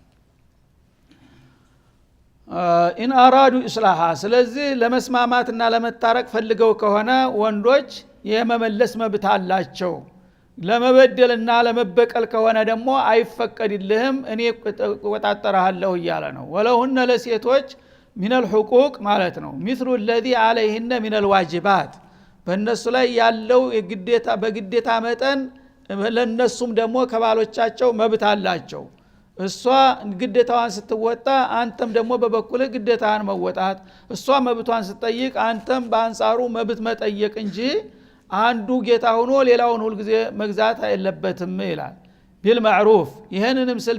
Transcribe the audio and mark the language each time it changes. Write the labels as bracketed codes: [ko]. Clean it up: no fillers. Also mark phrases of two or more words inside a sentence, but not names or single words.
[ar] إن أرادوا إصلاحا [am] ስለዚህ ለመስማማትና ለመታረቅ ፈልገው ከሆነ ወንዶች የመመለስ መብት አላቸው ለመበደልና ለመበቀል ከሆነ ደግሞ አይፈቀድልህም እኔ ቆጣጠራለሁ እያለ ነው ወለሁነ ለሴቶች [ar] من الحقوق [am] ማለት ነው [ar] مثل الذي عليهن من الواجبات [am] በእነሱ ላይ ያለው የግዴታ በግዴታ መጠን ለነሱም ደግሞ ከባሎቻቸው መብት አላቸው እሷ ግዴታዋን ስትወጣ አንተም ደግሞ በበኩልህ ግዴታህን መወጣት እሷ መብቷን ስትጠይቅ አንተም በአንጻሩ መብት መጠየቅ እንጂ አንዱ ጌታ ሆኖ ሌላውን ሁሉ ጊዜ መግዛት አይለበትም ይላል ቢልማዕሩፍ ይሄንንም ስል